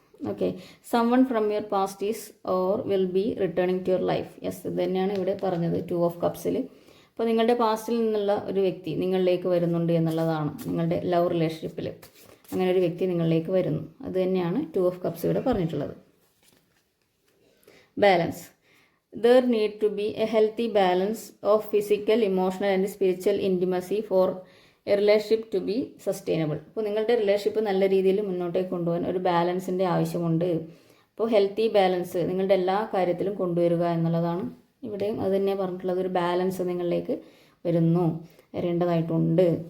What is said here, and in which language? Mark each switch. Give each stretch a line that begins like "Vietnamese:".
English: Okay, someone from your past is or will be returning to your life.
Malayalam: Yes, ഇത് തന്നെയാണ് ഇവിടെ പറഞ്ഞത് 2 of കപ്സിൽ. അപ്പോൾ നിങ്ങളുടെ പാസ്റ്റിൽ നിന്നുള്ള ഒരു വ്യക്തി നിങ്ങളിലേക്ക് വരുന്നുണ്ട് എന്നുള്ളതാണ്. നിങ്ങളുടെ ലവ് റിലേഷൻഷിപ്പിൽ അങ്ങനെ ഒരു വ്യക്തി നിങ്ങളിലേക്ക് വരുന്നു. അത് തന്നെയാണ് 2 ഓഫ് കപ്സ് ഇവിടെ പറഞ്ഞിട്ടുള്ളത്. Balance.
English: There need to be a healthy balance of physical, emotional and spiritual intimacy for a relationship to be sustainable.
Malayalam: അപ്പോൾ നിങ്ങളുടെ റിലേഷൻഷിപ്പ് നല്ല രീതിയിൽ മുന്നോട്ടേക്ക് കൊണ്ടുപോകാൻ ഒരു ബാലൻസിൻ്റെ ആവശ്യമുണ്ട്. അപ്പോൾ ഹെൽത്തി ബാലൻസ് നിങ്ങളുടെ എല്ലാ കാര്യത്തിലും കൊണ്ടുവരിക എന്നുള്ളതാണ് ഇവിടെയും അത് തന്നെയാണ് പറഞ്ഞിട്ടുള്ളത്. ഒരു ബാലൻസ് നിങ്ങളിലേക്ക് വരേണ്ടതായിട്ടുണ്ട്.